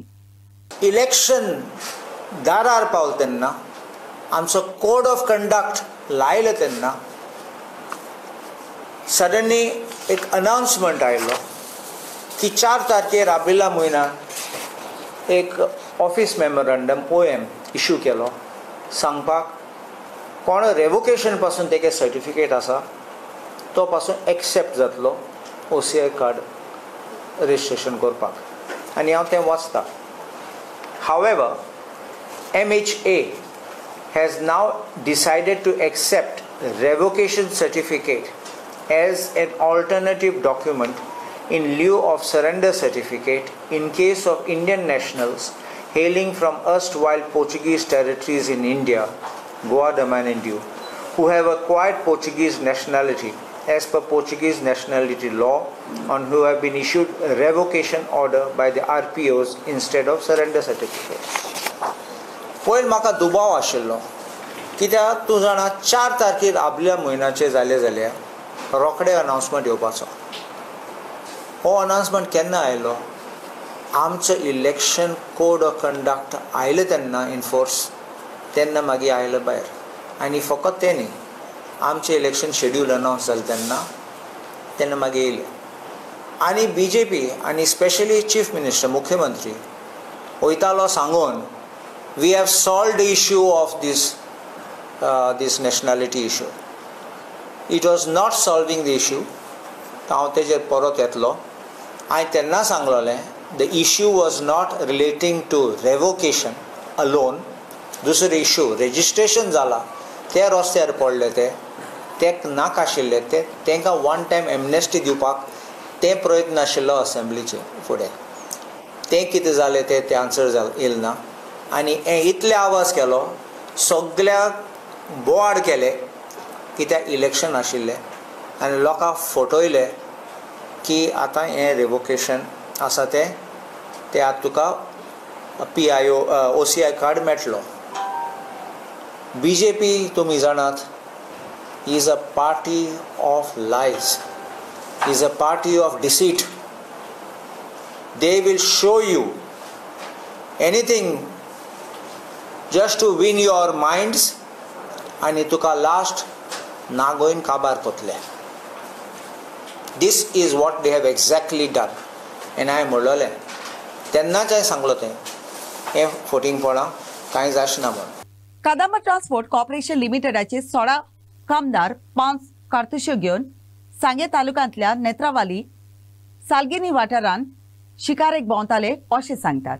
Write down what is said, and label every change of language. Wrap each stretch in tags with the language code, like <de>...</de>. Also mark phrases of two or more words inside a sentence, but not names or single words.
<kok>इलेक्शन दारार पावल तेन्ना आमचो</kok> <en>code of conduct</en> <kok>लायलो तेन्ना सडनली एक अनाउन्समेंट आयलो की 4 तारखेर आबिल्ल्या म्हयन्यात एक</kok> <en>office memorandum</en> <kok>OM इश्यू केलो सांगपाक कोण रेवोकेशन पासून तेगे सर्टिफिकेट आसा तो पासून एक्सेप्ट जातलो OCI कार्ड रजिस्ट्रेशन करपाक. आनी हांव तें वाचता.</kok> <en>हावेवर MHA has now decided to accept revocation certificate as an alternative document in lieu of surrender certificate in case of Indian nationals hailing from erstwhile Portuguese territories in India, Goa, Daman and Diu, who have acquired Portuguese nationality as per Portuguese nationality law and who have been issued a revocation order by the RPOs instead of surrender certificate.</en> <kok>पयल म्हाका दुबाव आशिल्लो कित्याक तूं जाणा 4 तारखेर आदल्या म्हयन्याचे जाले जाल्यार रोखडे अनाउन्समेंट येवपाचो. हो अनाउन्समेंट केन्ना आयलो? आमचो</kok> <en>election code of conduct</en> <kok>आयलो तेन्ना इनफोर्स तेन्ना मागीर आयलो भायर. आनी फकत तें न्ही, आमचें</kok> <en>election schedule</en> <kok>अनाउन्स जालें तेन्ना मागीर येयलें. आनी BJP आनी स्पेशली चीफ मिनिस्टर मुख्यमंत्री वयतालो सांगून</kok> <en>we have solve the issue of this this nationality issue. It was not solving the issue.</en> <kok>हांव तेजेर परत येतलो. हांवें तेन्ना सांगलोलें</kok> <en>the issue was not relating to revocation alone.</en> <kok>दुसरो इश्यू रेजिस्ट्रेशन जाला ते रस्त्यार पडले ते नाका आशिल्ले तांकां</kok> <en>one time amnesty</en> <kok>दिवपाक ते प्रयत्न आशिल्लो असेंब्लीचे फुडें. तें कितें जालें ते आन्सर येल ना. आनी इतले आवाज केलो सगळ्याक बोवाड केले कित्याक इलेक्शन आशिल्लें आनी लोकांक फटयले की आतां हें रेवोकेशन आसा ते आतां तुका PIO OCI कार्ड मेळटलो.</kok> <en>BJP</en> <kok>तुमी जाणात</kok> <en>is a party of lies, is a party of deceit. They will show you anything just to win your minds</en> <kok>आणि तुका लास्ट नागोइन काबार कोतले.</kok> <en>This is what they have exactly done. And I</en> <kok>म्हणलोलें तेन्नाच हांवें सांगलो तें हें फटींगपणां कांय जाचना म्हूण. कदंबा ट्रान्सपोर्ट कॉर्पोरेशन लिमिटेडाचे 16 कामदार 5 कारतुश्यो घेवन सांगे तालुक्यांतल्या नेत्रावाली सालगिनी वाठारांत शिकारेक भोंवताले अशें सांगतात.</kok>